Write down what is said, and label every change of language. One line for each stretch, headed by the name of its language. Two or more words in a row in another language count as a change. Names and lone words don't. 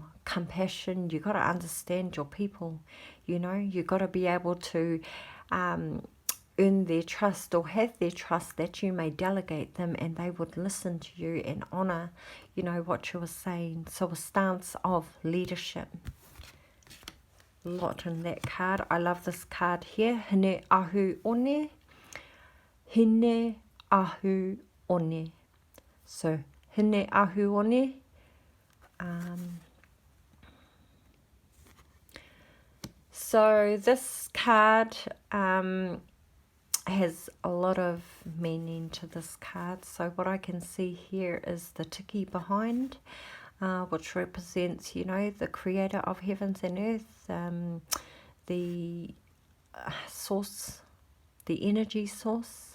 English: Compassion, you got to understand your people, you know, you got to be able to earn their trust, or have their trust, that you may delegate them and they would listen to you and honor, you know, what you were saying. So a stance of leadership. A lot in that card. I love this card here. Hine ahu one. Hine ahu one. So hine ahu one. So this card has a lot of meaning to this card. So what I can see here is the tiki behind, which represents, you know, the creator of heavens and earth, the source, the energy source.